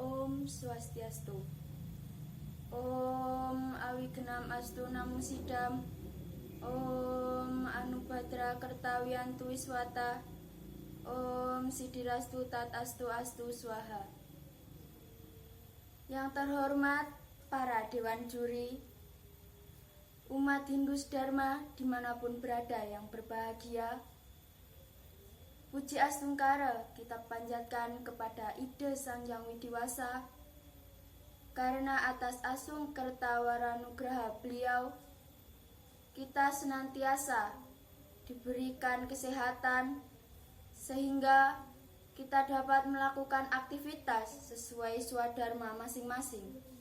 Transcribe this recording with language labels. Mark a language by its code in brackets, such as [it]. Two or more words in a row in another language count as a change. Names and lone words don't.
[sa] Om Swastiastu. Om Awigenam Astu Namo Sidam. Om Anubhadra Kertawiyantu Wiswata. Om Sidirastu Tat Astu Astu Swaha. [id] Yang terhormat para Dewan Juri, umat Hindu Dharma dimanapun berada yang berbahagia, puji astungkara kita panjatkan kepada Ida Sang Hyang Widiwasa, karena atas asung kertawaranugraha beliau, kita senantiasa diberikan kesehatan, sehingga kita dapat melakukan aktivitas sesuai swadharma masing-masing.